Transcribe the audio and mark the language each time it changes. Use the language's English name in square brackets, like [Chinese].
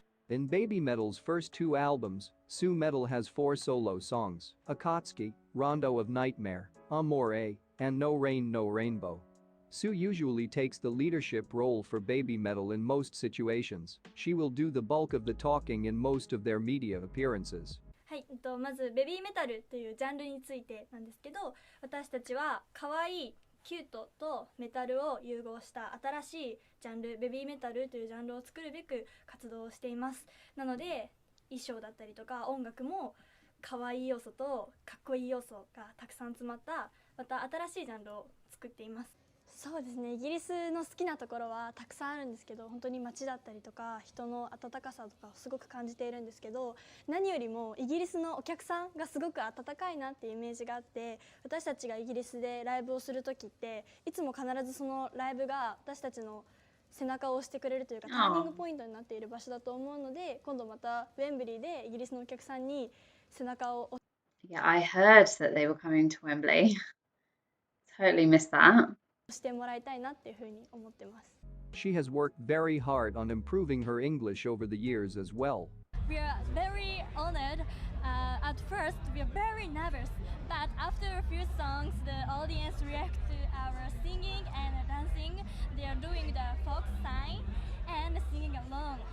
[English] In BABYMETAL's first two albums, Sue Metal has 4 solo songs: Akatsuki, Rondo of Nightmare, Amore, and No Rain No Rainbow. Sue usually takes the leadership role for BABYMETAL in most situations. She will do the bulk of the talking in most of their media appearances. [Japanese] はい、まずベビーメタルというジャンルについてなんですけど、私たちは可愛いキュートとメタルを融合した新しいジャンル、ベビーメタルというジャンルを作るべく活動をしています。なので衣装だったりとか音楽も可愛い要素とかっこいい要素がたくさん詰まったまた新しいジャンルを作っています。そうですね、イギリスの好きなところはたくさんあるんですけど、本当に街だったりとか人の温かさとかをすごく感じているんですけど、何よりもイギリスのお客さんがすごく温かいなっていうイメージがあって、私たちがイギリスでライブをする時っていつも必ずそのライブが私たちの背中を押してくれるというかターニングポイントになっている場所だと思うので、今度またウェンブリーでイギリスのお客さんに背中を押 [English] Yeah, I heard that they were coming to Wembley. Totally missed that. [Japanese] してもらいたいなっていうふうに思ってます。 [English] She has worked very hard on improving her English over the years as well. We are very honored. At first, we are very nervous, but after a few songs, the audience react to our singing and dancing. They are doing the folk sign and singing along.